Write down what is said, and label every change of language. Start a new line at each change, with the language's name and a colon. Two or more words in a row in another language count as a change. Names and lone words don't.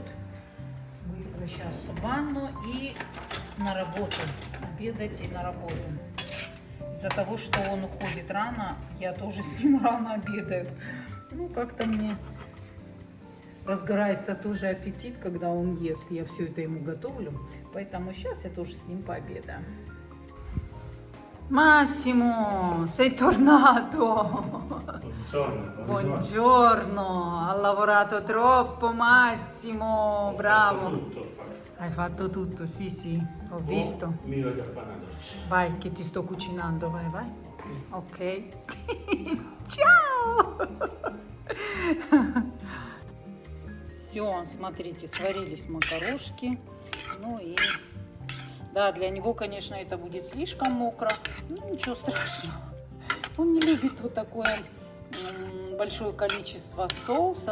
Russian: Быстро сейчас в ванну и на работу, обедать и на работу. Из-за того, что он уходит рано, я тоже с ним рано обедаю. Ну, как-то мне разгорается тоже аппетит, когда он ест. Я все это ему готовлю. Поэтому сейчас я тоже с ним пообедаю.
Italian: Massimo, sei tornato. Buongiorno. Buongiorno, ha lavorato troppo Massimo, bravo. Tutto ho fatto. Hai fatto tutto, sì, sì, ho visto. Mi voglio fare una doccia. Vai, che ti sto cucinando, vai, vai. Ok. Ciao!
Russian: Все, смотрите, сварились макарошки. Ну и... Да, для него, конечно, это будет слишком мокро. Ну, ничего страшного. Он не любит вот такое большое количество соуса.